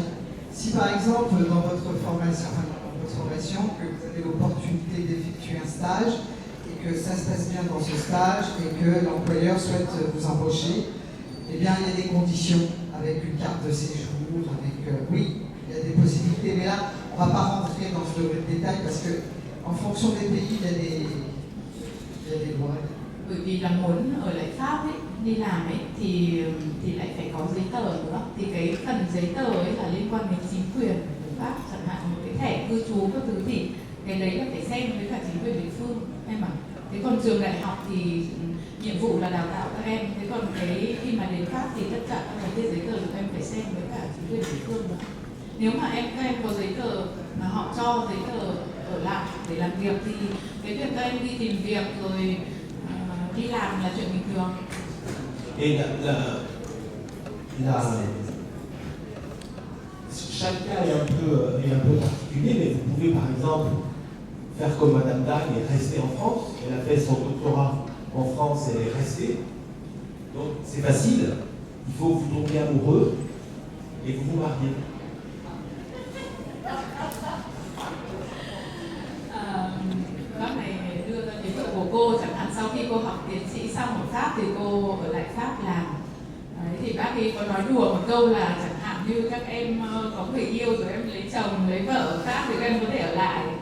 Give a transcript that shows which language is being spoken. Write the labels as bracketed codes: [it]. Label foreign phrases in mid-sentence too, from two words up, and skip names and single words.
[fr] Si par exemple, dans votre formation, que vous avez l'opportunité d'effectuer un stage et que ça se passe bien dans ce stage et que l'employeur souhaite vous embaucher, eh bien, il y a des conditions avec une carte de séjour, avec... oui, il y a des possibilités, mais là, on ne va pas rentrer dans ce détail parce que en fonction des pays, il y a des lois. [vi] Bởi vì là muốn ở lại Pháp ấy, đi làm ấy thì lại phải có giấy tờ nữa. Thì cái phần giấy tờ ấy là liên quan đến chính quyền của Pháp, chẳng hạn một cái thẻ cư trú các thứ thì cái đấy là phải xem với cả chính quyền địa phương em ạ. Thế còn trường đại học thì nhiệm vụ là đào tạo các em. Thế còn cái khi mà đến Pháp thì tất cả các cái giấy tờ của em phải xem với cả chính quyền địa phương nữa. Nếu mà các em có giấy tờ mà họ cho giấy tờ ở lại để làm việc thì cái việc các em đi tìm việc rồi đi làm là chuyện bình thường. [fr] Et chaque cas est un peu particulier, mais vous pouvez par exemple faire comme Madame Dagne et rester en France. Elle a fait son doctorat en France et elle est restée. Donc c'est facile, il faut vous tomber amoureux et vous vous mariez. [vi] Bác này đưa ra ví dụ của cô, chẳng hạn sau khi cô học tiến sĩ xong ở Pháp thì cô ở lại Pháp làm. Đấy, thì bác ấy có nói đùa một câu là chẳng hạn như các em có người yêu rồi em lấy chồng, lấy vợ ở Pháp thì các em có thể ở lại.